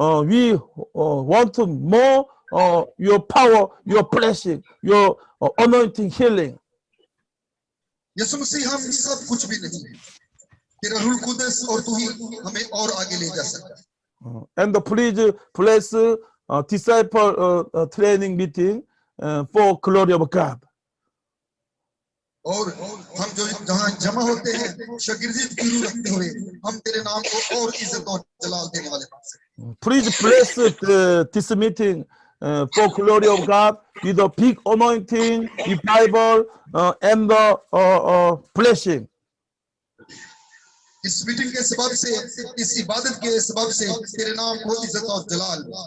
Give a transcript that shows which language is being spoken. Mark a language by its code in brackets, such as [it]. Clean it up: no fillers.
[en] We want more your power, your blessing, your anointing, healing. [hi] यीशु मसीह हम सब कुछ भी नहीं हैं तेरा रूह कुदस और तू ही हमें और आगे ले जा सकता है [en] And please place disciple training meeting for glory of God. [hi] और हम जो जहाँ जमा होते हैं शागिर्दी की रूह रखते हुए हम तेरे नाम को और इज्जत और जलाल देने वाले बन सकें [en] Please bless this meeting for glory of God with a big anointing, revival, and blessing. [hi] इस मीटिंग के सबब से इस इबादत के सबब से तेरे नाम को इज्जत और जलाल